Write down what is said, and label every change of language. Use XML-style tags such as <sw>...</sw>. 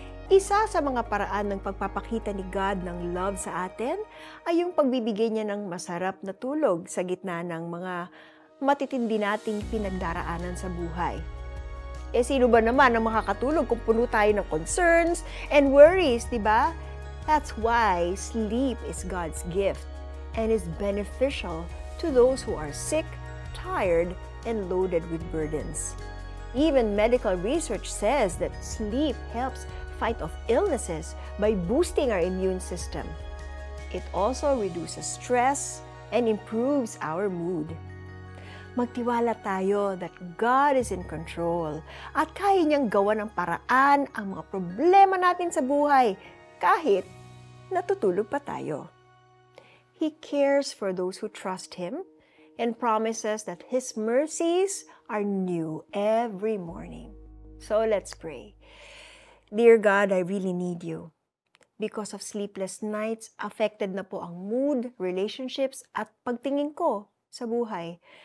<tl>Isa sa mga paraan ng pagpapakita ni God ng love sa atin ay yung pagbibigay niya ng masarap na tulog sa gitna ng mga matitindi nating pinagdaraanan sa buhay. Sino ba naman ang makakatulog kung puno tayo ng</tl> <en>concerns and worries,</en> <tl>di ba?</tl> <en>That's why sleep is God's gift and is beneficial to those who are sick, tired, and loaded with burdens. Even medical research says that sleep helps fight off illnesses by boosting our immune system. It also reduces stress and improves our mood.</en> <tl>Magtiwala tayo</tl> <en>that God is in control</en> <tl>at kaya niyang gawa ng paraan ang mga problema natin sa buhay kahit natutulog pa tayo.</tl> <en>He cares for those who trust Him and promises that His mercies are new every morning. So let's pray. Dear God, I really need you. Because of sleepless nights, affected</en> <tl>na po ang mood, relationships at pagtingin ko sa buhay.</tl>